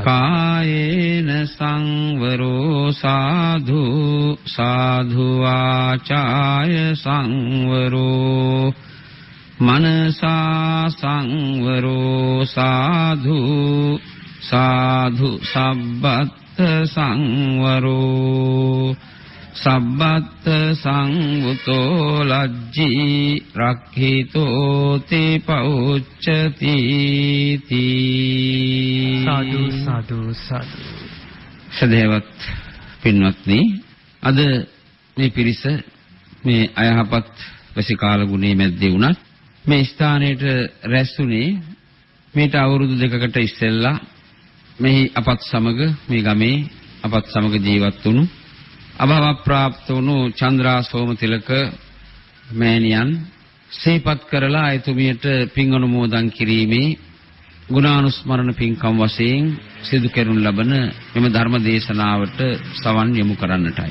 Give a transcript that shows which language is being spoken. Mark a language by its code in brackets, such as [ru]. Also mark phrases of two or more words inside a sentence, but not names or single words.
[pi] කායේන සංවරෝ සාධු සාධු වාචාය සංවරෝ මනසා සංවරෝ සාධු සාධු සබ්බත් සංවරෝ සබ්බත් සංවුතෝ ලජ්ජී රක්ඛිතෝ තේ පෞච්චති තී [si] සාදු සාදු සාදු සදේවත් පින්වත්නි අද මේ පිරිස මේ අයහපත් වසිකාල ගුණේ මැද්දේ වුණත් මේ ස්ථානයේට රැස්ුනේ මේට අවුරුදු දෙකකට ඉස්සෙල්ලා මෙහි අපත් සමග මේ ගමේ අපත් සමග ජීවත් වුණු අභව ප්‍රාප්ත වුණු චන්ද්‍රා සෝමතිලක මෑණියන් සිහිපත් කරලා එතුමියට පින් අනුමෝදන් කිරීමේ ගුණානුස්මරණ පින්කම් වශයෙන් සිදු කරනු ලබන මෙම ධර්ම දේශනාවට සවන් යොමු කරන්නටයි.